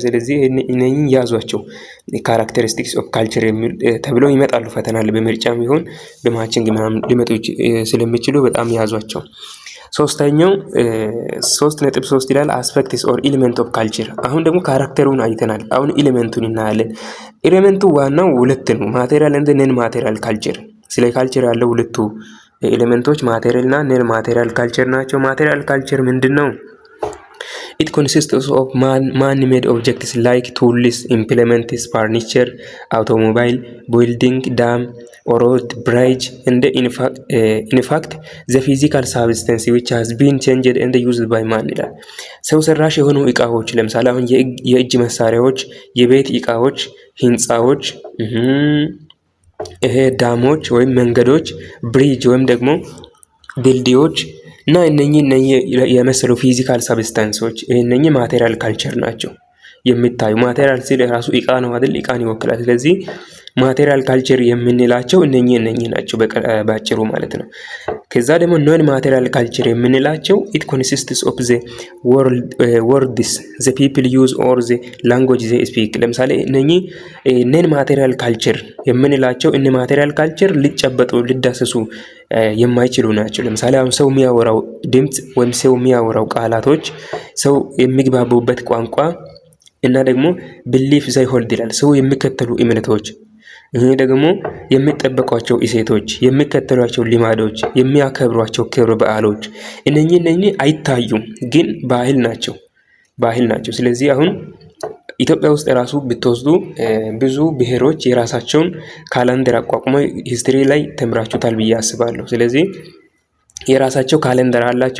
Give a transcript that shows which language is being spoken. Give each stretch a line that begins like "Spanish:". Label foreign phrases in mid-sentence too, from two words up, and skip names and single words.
Amharic: ስለዚህ እነኚህን ያዟቸው
English: characteristics of culture
Amharic: የሚል ተብለው ይመጣሉ ፈተና ላይ በምርጫም ይሁን በማችንግ ምናምን ሊመጡ ስለሚችሉ በጣም ያዟቸው። ሶስተኛው 3.3 ይላል
English: aspects or element of culture።
Amharic: አሁን ደግሞ ካራክተሩን አይተናል። አሁን ኤሊመንቱን እናያለን። ኤሊመንቱ ዋናው ሁለት ነው፣ ማቴሪያል እና
English: non material culture።
Amharic: ስለ ካልቸር ያለው ሁለቱ ኤሌመንቶች ማቴሪያል እና
English: non material culture
Amharic: ናቸው።
English: material culture
Amharic: ምንድነው?
English: It consists of man-made objects like tools, implements, furniture, automobile, building, dam, road, bridge, and in fact the physical substance which has been changed and used by man
Amharic: ይላል። ሰው ሰራሽ የሆኑ እቃዎች ለምሳሌ አሁን የእጅ መሳሪያዎች፣ የቤት እቃዎች፣ ህንፃዎች፣ ይሄ ዳሞች ወይም መንገዶች፣ ብሪጅ ወይም ደግሞ ድልድዮች እና እነኚህ የመሰሉ
English: physical substances
Amharic: እነኚህ
English: material culture
Amharic: ናቸው። የሚታዩ ማቴሪያል ሲል ራሱ እቃ ነው አይደል? እቃን ይወክላል። ስለዚህ
English: material culture
Amharic: የምንላቸው እነኚህ ናቸው ባጭሩ ማለት ነው። ከዛ ደግሞ
English: non material culture
Amharic: የምንላቸው
English: it consists of the words the people use or the language they speak።
Amharic: ለምሳሌ እነኚህ
English: non material culture
Amharic: የምንላቸው እነ
English: material culture
Amharic: ሊጨበጡ ሊዳሰሱ የማይችሉ ናቸው። ለምሳሌ አሁን ሰው የሚያወራው ድምጽ ወይም ሰው የሚያወራው ቃላቶች፣ ሰው የሚግባቡበት ቋንቋ እና ደግሞ
English: belief they hold
Amharic: ይላል። ሰው የሚከተሉ እምነቶች፣ ይሄ ደግሞ የሚጠበቋቸው እሴቶች፣ የሚከተሏቸው ልማዶች፣ የሚያከብሯቸው ክብረ በዓሎች እነኚህ አይታዩም፣ ግን ባህል ናቸው። ስለዚህ አሁን ኢትዮጵያ ውስጥ ራሱ ብትወስዱ ብዙ ብሔሮች የራሳቸውን ካላንደር አቋቁመው ሂስትሪ ላይ ተምራችሁታል ብዬ አስባለሁ። ስለዚህ የራሳቸው ካሌንደር አላቸው፣